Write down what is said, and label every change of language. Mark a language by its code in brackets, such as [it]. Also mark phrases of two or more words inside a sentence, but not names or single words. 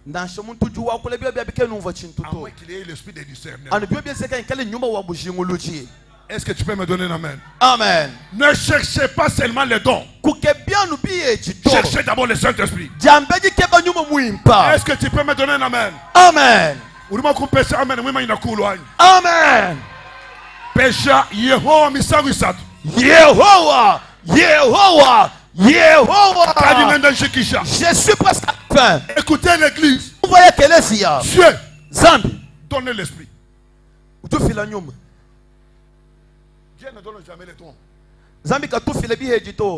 [fr] À moins qu'il ait l'esprit de discernement. Est-ce que tu peux me donner un amen? Amen. Ne cherchez pas seulement les dons. Cherchez d'abord le Saint-Esprit. Est-ce que tu peux me donner un amen? Amen. Amen. [lu] Pécha Yehowa misangu isatu. Yehowa. [fr] Je suis presque à la fin. Écoutez l'église. Vous voyez quelle est Dieu Zambi. Donnez l'esprit. Dieu ne donne jamais les dons. [lu] Zambi ka tu file bihe jito.